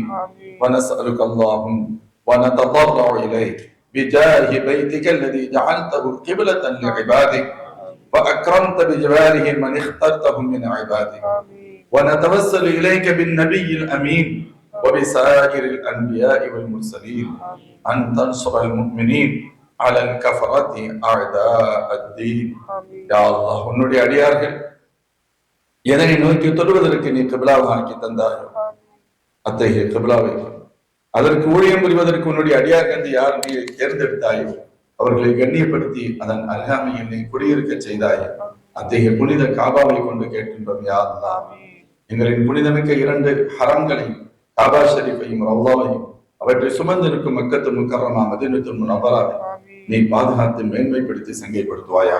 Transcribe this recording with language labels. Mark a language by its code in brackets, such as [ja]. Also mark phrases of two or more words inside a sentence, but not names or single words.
[ar] ونسألك اللهم ونتضرع إليك بجاه بيتك الذي جعلته قبلة لعبادك وأكرمت بجواره من اخترتهم من عبادك. ونتوسل إليك بالنبي الأمين وبسائر الأنبياء والمرسلين أن تنصر المؤمنين على الكفرة أعداء الدين. يا الله [ta] உன்னுடைய அடியார்கள் எதனை நோக்கி தொழுவதற்கு நீ கிபிலாவாக ஆக்கி தந்தாயோ அத்தகைய கிபிலாவை அதற்கு ஊழியம் புரிவதற்கு உன்னுடைய அடியார்கள் யார் நீ தேர்ந்தெடுத்தாயோ அவர்களை கண்ணியப்படுத்தி அதன் அருகாமையில் நீ குடியிருக்க செய்தாய். அத்தகைய புனித காபாவை கொண்டு கேட்கின்றோம். [ar] يا الله, [ta] எங்களின் புனிதமிக்க 2 ஹரங்களையும் காபா ஷரீஃபையும் ரவ்லாவையும் அவற்றை சுமந்திருக்கும் மக்கத்து முக்கர்ரமா மதீனத்துல் முனவ்வராவை நீ பாதுகாத்து மேன்மைப்படுத்தி சங்கைப்படுத்துவாயாக.